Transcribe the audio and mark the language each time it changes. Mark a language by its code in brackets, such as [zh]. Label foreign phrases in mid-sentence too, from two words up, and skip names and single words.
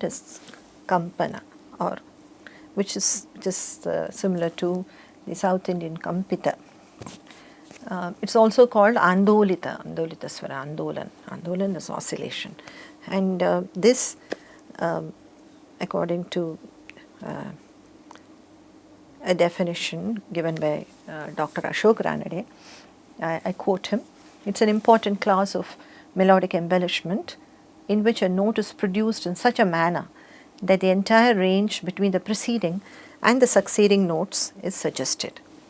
[en] is kampana, or which is just similar to the South Indian kampita. It's also called andolita, andolita swara, andolan. Andolan is oscillation, and this, according to a definition given by Dr. Ashok Ranade, I quote him. It's an important class of melodic embellishment in which a note is produced in such a manner that the entire range between the preceding and the succeeding notes is suggested.